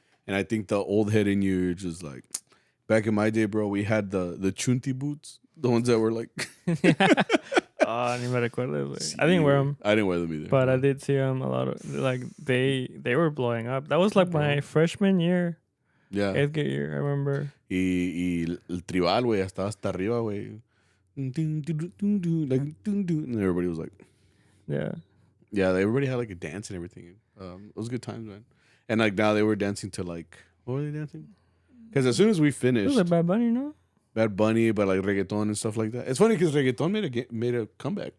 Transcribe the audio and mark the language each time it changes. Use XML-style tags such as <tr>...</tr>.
<en>And I think the old head in you just like, back in my day, bro, we had the chunti boots, the ones that were like.</en> <es>Ni me recuerdo.</es> <en>I didn't wear them. I didn't wear them either. But I did see them a lot of, like, they were blowing up. That was like my freshman year. Yeah. 8th year, I remember.</en> <es>Y el tribal, güey, estaba hasta arriba, güey.</es> <en>like, and everybody was like, Yeah. everybody had like a dance and everything. It was good times, man. And like now they were dancing to like, what were they dancing? Because as soon as we It was finished, like Bad Bunny, no? Bad Bunny, but like reggaeton and stuff like that. It's funny because reggaeton made a comeback.</en>